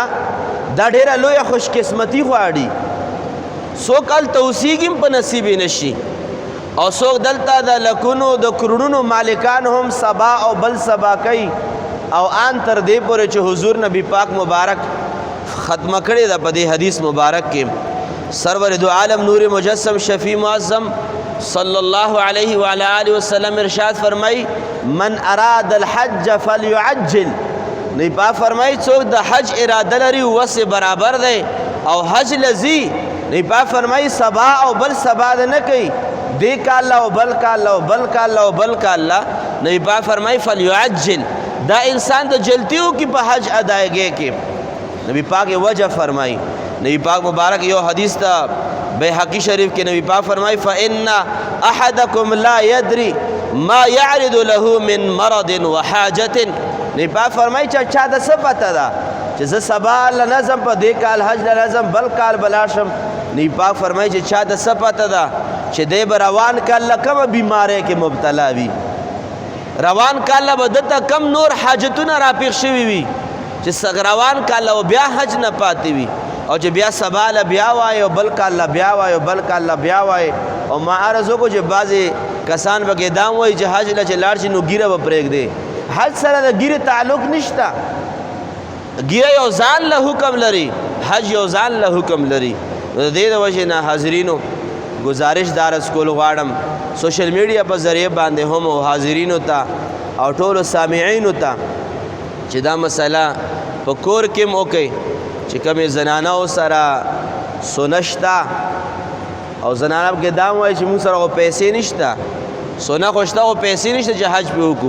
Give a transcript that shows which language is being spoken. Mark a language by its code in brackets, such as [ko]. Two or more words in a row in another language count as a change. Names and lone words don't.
[ps] دا ډېره لویه خوشقسمتي غواړي څوک هلته اوسېږي هم په نصیب یې نشي او څوک دلته د لکونو د کروڑونو مالکان هم سبا او بل سبا کوي او آن تر دې پورې چې حضور نبی پاک مبارک ختمه کړې ده په دې حدیث مبارک کې سرور دو عالم نور مجسم شفیع معظم [ar] صلی الله علیه وعلى آله وسلم [ps] ارشاد فرمای [ar] من اراد الحج [ps] فليعجل نبی پاک فرمای څوک د حج اراده لري وس برابر دی او حج لذي نبی پاک فرمای سبا او بل سبا نه کوي دې کال او بل کال او بل کال او بل کال نبی پاک فرمای فليعجل دا انسان د جلتیو کې په حج ادایګۍ کې نبی پاک وجه فرمای نبی پاک مبارک یو حدیث تا بیحقی شریف کې نبی پاک فرمای [ar] فإن أحدكم لا يدري ما يعرض له من مرض وحاجة [ps] نبی پاک فرمای چې چا د څه پته ده چې زه سبا لنظم په دې کال حج لنظم بل کال بلاړ شم نبی پاک فرمای چې چا د څه پته ده چې دی به روان کال کومه بیماری کې مبتلا وي روان کال به دته کم نور حاجتونه راپېښ شوي وي چې روان کال او بیا حج نه پاتې وي او چې بیا سبا له بیا وایي او بل کال له بیا وایي او بل کال له بیا وایي او ما عرض وکړو چې بعضې کسان به کې دام وایي چې حج له چې لاړ شي نو ګیره به پرېږدي حج سره د ګیرې تعلق نشته ګیره یو ځان له حکم لري حج یو ځان له حکم لري. د دې د وجې نه حاضرینو گزارش دار از کول غواړم [en] social media [ps] په ذریعه باندې هم حاضرینو ته او ټولو سامعینو ته چې دا مسله په کور کې م وکئ چې کومې زنانو سره سونه شته او زنانه کې دا وایي چې موږ سره خو پیسې نشته، سونه خو شته خو پیسې نشته چې حج پې وکړو.